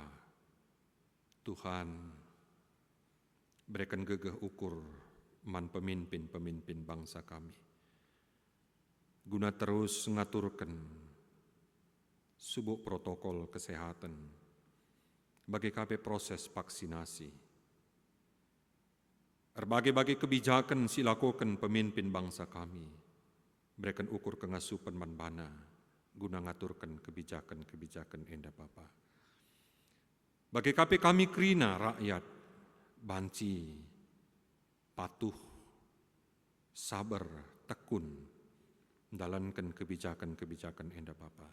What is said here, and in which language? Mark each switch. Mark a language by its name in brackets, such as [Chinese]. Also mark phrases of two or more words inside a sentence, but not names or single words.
[Batak Karo] Tuhan berikan gegeh ukur man pemimpin-pemimpin bangsa kami. Guna terus ngaturkan subuk [Indonesian] protokol kesehatan [Batak Karo] bagi KB proses vaksinasi. Berbagai-bagai kebijakan silakokan pemimpin bangsa kami. Berikan ukur kengasupan manbana guna ngaturkan kebijakan-kebijakan enda Bapa. Bagi kami kerina rakyat banci, patuh, sabar, tekun dalankan kebijakan-kebijakan enda Bapa.